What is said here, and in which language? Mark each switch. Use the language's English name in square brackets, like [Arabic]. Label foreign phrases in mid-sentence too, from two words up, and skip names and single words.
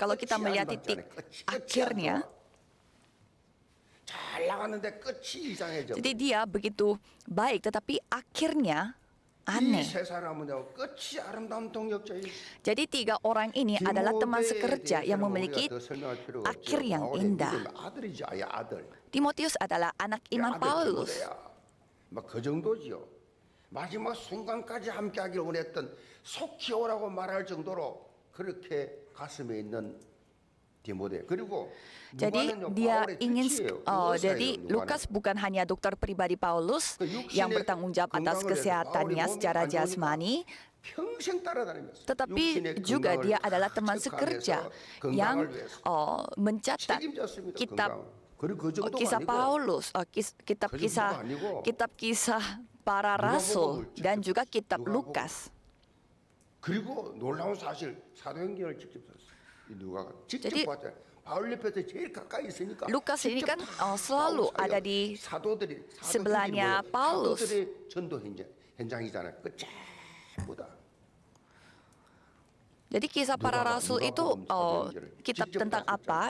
[Indonesian] Kalau kita melihat titik akhirnya, jadi dia begitu baik, tetapi akhirnya aneh. Jadi 3 orang ini adalah teman sekerja yang memiliki akhir yang indah. Timotius adalah anak iman Paulus. [Korean] 마지막 순간까지 함께하기를 원했던 속히 오라고 말할 정도로 그렇게 가슴에 있는 [Indonesian] Jadi dia ingin, jadi Lukas bukan hanya dokter pribadi Paulus yang bertanggung jawab atas kesehatannya secara jasmani, tetapi juga dia adalah teman sekerja yang mencatat kitab kisah Paulus, kitab kisah para rasul dan juga kitab Lukas. [Korean] 그리고 놀라운 사실 사도행전을 직접 썼어요. [Indonesian] Jadi Lukas ini kan selalu ada di sebelahnya Paulus. Jadi kisah para rasul itu kitab tentang apa?